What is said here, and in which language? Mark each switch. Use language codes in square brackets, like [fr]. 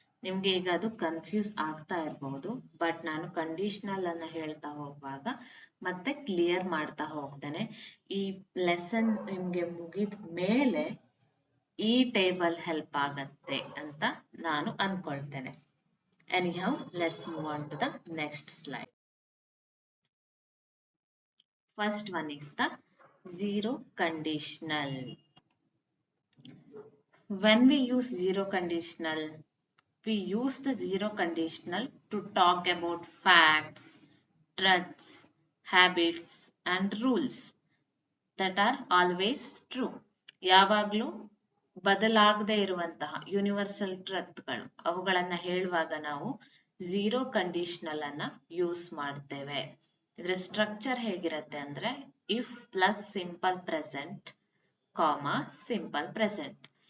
[kn] ನಿಮ್ಗೆ ಈಗ ಅದು ಕನ್ಫ್ಯೂಸ್ ಆಗ್ತಾ ಇರಬಹುದು, ಬಟ್ ನಾನು ಕಂಡೀಷನಲ್ ಅನ್ನ ಹೇಳ್ತಾ ಹೋಗುವಾಗ ಮತ್ತೆ ಕ್ಲಿಯರ್ ಮಾಡ್ತಾ ಹೋಗ್ತೇನೆ. ಈ ಲೆಸನ್ ನಿಮ್ಗೆ ಮುಗಿದ ಮೇಲೆ ಈ ಟೇಬಲ್ ಹೆಲ್ಪ್ ಆಗತ್ತೆ ಅಂತ ನಾನು ಅನ್ಕೊಳ್ತೇನೆ. [en] Anyhow, let's move on to the next slide. First one is the zero conditional. When we use zero conditional, we use the zero conditional to talk about facts, truths, habits and rules that are always true. [kn] ಯಾವಾಗ್ಲೂ ಬದಲಾಗದೆ ಇರುವಂತಹ universal ಟ್ರತ್ಗಳು, ಅವುಗಳನ್ನ ಹೇಳುವಾಗ ನಾವು zero conditional ಅನ್ನ use ಮಾಡ್ತೇವೆ. ಇದರ structure ಹೇಗಿರುತ್ತೆ ಅಂದ್ರೆ if plus simple present, comma simple present.